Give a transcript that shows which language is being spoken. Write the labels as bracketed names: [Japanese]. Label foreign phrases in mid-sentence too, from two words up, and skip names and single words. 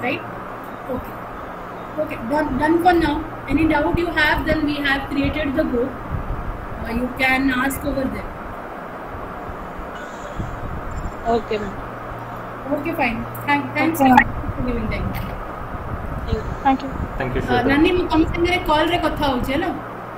[English] Right? Okay, done for now. Any doubt you have, then we have created the group. You can ask over there. Okay, ma'am. Okay, fine. Thanks Okay. for giving time. Thank you. Thank you, sure. Nani, [Odia] ମୁଁ ତମ ସାଙ୍ଗରେ କଲ୍ ରେ କଥା ହଉଛି ହେଲା।